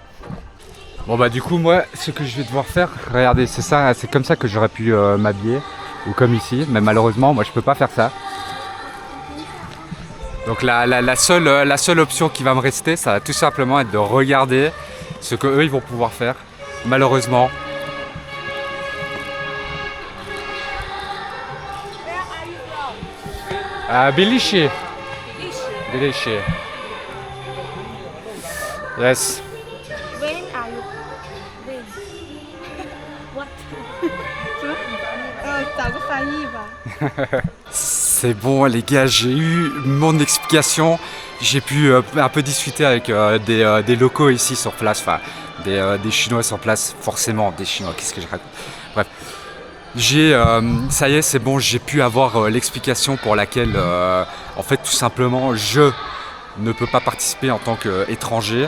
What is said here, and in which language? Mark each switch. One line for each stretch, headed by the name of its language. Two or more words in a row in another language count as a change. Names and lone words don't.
French: Bon bah du coup, moi, ce que je vais devoir faire, regardez, c'est comme ça que j'aurais pu m'habiller, ou comme ici. Mais malheureusement, moi je peux pas faire ça. Donc la seule option qui va me rester, ça va tout simplement être de regarder ce qu'eux ils vont pouvoir faire. Malheureusement. Tbilisi. Tbilisi. Yes.
English: When are you? When? What?
Chinese: T'as 個翻譯吧?
French: C'est bon les gars, j'ai eu mon explication. J'ai pu un peu discuter avec des locaux ici sur place, enfin des Chinois sur place, forcément des Chinois, qu'est-ce que je raconte? Bref, ça y est, c'est bon, j'ai pu avoir l'explication pour laquelle en fait tout simplement je ne peux pas participer en tant qu'étranger.